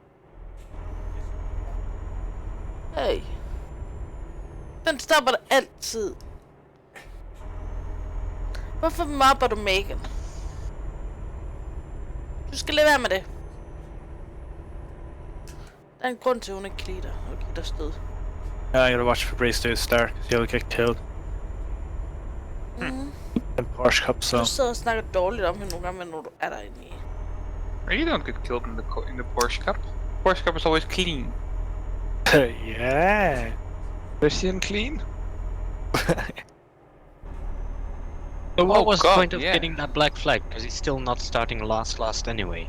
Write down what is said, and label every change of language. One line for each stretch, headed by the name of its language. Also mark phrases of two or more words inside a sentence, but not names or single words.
Danish: Hey. Den stopper det altid. Hvorfor mobber du Megan? Du skal lade være med det. Der er en grund til, at hun ikke kan lide dig og give dig stød.
English: Yeah, I gotta watch Fabrice do his star, 'cause he'll get killed. In Porsche Cup, so.
Danish: Du sidder og snakker dårligt om hende nogle gange, når du er derinde i.
English: You don't get killed in the Porsche Cup. Porsche Cup is always clean. Yeah. Christian clean? But what Oh was the God, point of yeah. getting that black flag? Because he's still not starting last anyway.